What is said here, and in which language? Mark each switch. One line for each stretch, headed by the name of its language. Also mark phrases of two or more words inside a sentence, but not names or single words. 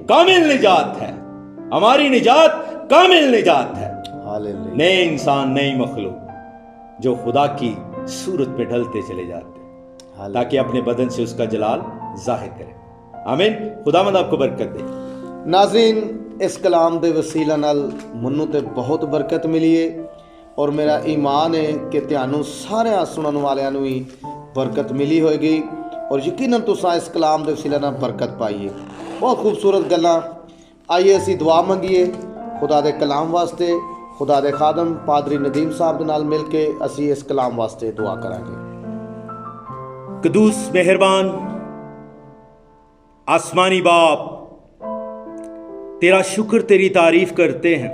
Urdu: کامل نجات ہے. ہماری نجات کامل نجات ہے. ہاللیلویہ. نئے انسان، نئی مخلوق جو خدا کی صورت پہ ڈھلتے چلے جاتے تاکہ اپنے بدن سے اس کا جلال ظاہر کرے. آمین. خداوند آپ کو برکت دے.
Punjabi: ناظرین، اس کلام دے وسیلہ نال منوں تے بہت برکت ملی ہے اور میرا ایمان ہے کہ تہانوں سارے سنن والیاں نوں ہی برکت ملی ہوئے گی اور یقیناً تساں اس کلام دے وسیلہ نال برکت پائی ہے. بہت خوبصورت گلاں. آئیے اسی دعا منگیے خدا دے کلام واسطے. خدا دے خادم پادری ندیم صاحب دے نال مل کے اسی اس کلام واسطے دعا کریں گے.
Urdu: قدوس مہربان آسمانی باپ، تیرا شکر، تیری تعریف کرتے ہیں.